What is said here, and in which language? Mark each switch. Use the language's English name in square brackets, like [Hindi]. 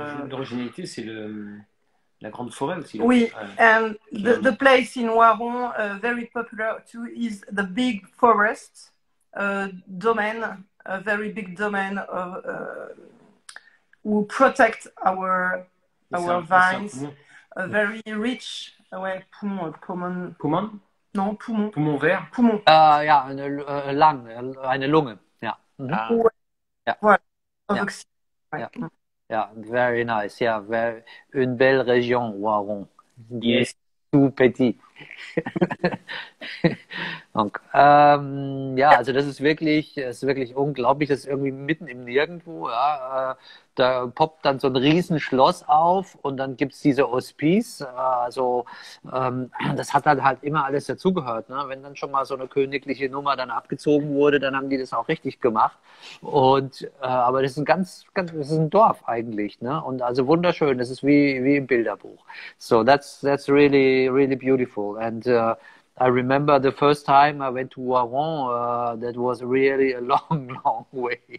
[French] l'originalité, c'est la grande forêt aussi. [English] Oui, and the place in Waron, very popular too, is the big forest domain, a very big domain of who protect our vines, a very rich, poumon? [French] Non, poumon. Poumon vert? Poumon. [German] Ja, eine Lunge, ja. Ja. Voilà. [English] Ja. Ja, very nice. [French] Ja, une belle région, Waron. [English] Yes. [French] Tout petit. [German] Und, ja, also das ist wirklich unglaublich. Das ist irgendwie mitten im Nirgendwo. Ja, da poppt dann so ein Riesenschloss auf und dann gibt's diese Hospice. Also das hat dann halt immer alles dazugehört. Ne? Wenn dann schon mal so eine königliche Nummer dann abgezogen wurde, dann haben die das auch richtig gemacht. Und aber das ist das ist ein Dorf eigentlich. Ne? Und also wunderschön. Das ist wie im Bilderbuch. [English] So that's really beautiful. And I remember the first time I went to Waron, that was really a long way.